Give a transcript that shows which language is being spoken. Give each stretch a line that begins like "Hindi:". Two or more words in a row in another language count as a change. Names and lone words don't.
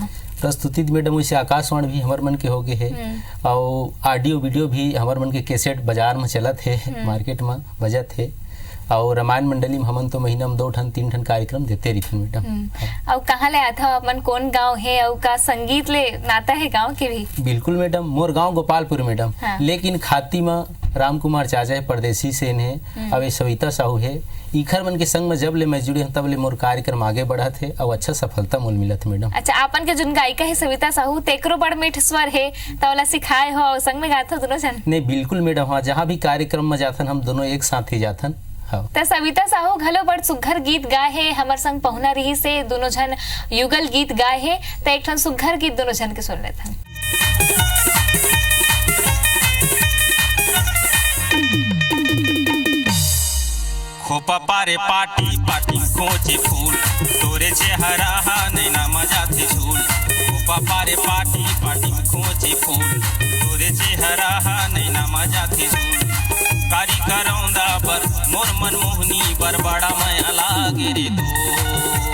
Chhattisgarhi: प्रस्तुति मैडम वैसे आकाशवाणी भी हमारे मन के हो गए है और
English: audio video
Chhattisgarhi: भी हमारे मन के कैसेट बाजार में चलत है, मार्केट में बजत है और रामायण मंडली में हमन तो महीना में 2 ठन 3 ठन कार्यक्रम देते रही मैडम। और कहाँ ले आता अपन कौन गांव है और का संगीत ले नाता है गांव के भी? बिल्कुल मैडम, मोर गांव गोपालपुर मैडम। लेकिन खाती में राम कुमार चाचा है परदेसी से ने अब सविता साहू है इखर मन के संग में जब ले मैं जुड़े तब ले मोर कार्यक्रम आगे बढ़ा थे और अच्छा सफलता मोल मिलत मैडम। अच्छा, आपन के जोन गायिका है सविता साहू तेकरो बड़ मीठ स्वर है तवला सिखाए हो और संग में गात हो दोनों जन? नहीं बिल्कुल मैडम, हाँ जहाँ भी कार्यक्रम में जाथन हम दोनों एक साथ ही जाथन। तो सविता साहू घलो बड़ सुघर गीत गाए है, हमर संग पहुना रही से दोनों जन युगल गीत गाए है तो एक ठन सुघर गीत दोनों जन के सुन लेथन। खोपा पारे पाटी पाटी कोचे फूल तोरे चेहरा नैना मजा थे झूल। खोपा पारे पाटी पाटी कोचे फूल तोरे चेहरा नैना मजा थे झूल। कारी करौंदा बर मोर मनमोहनी बर बड़ा मैं लागे रे दोस्त।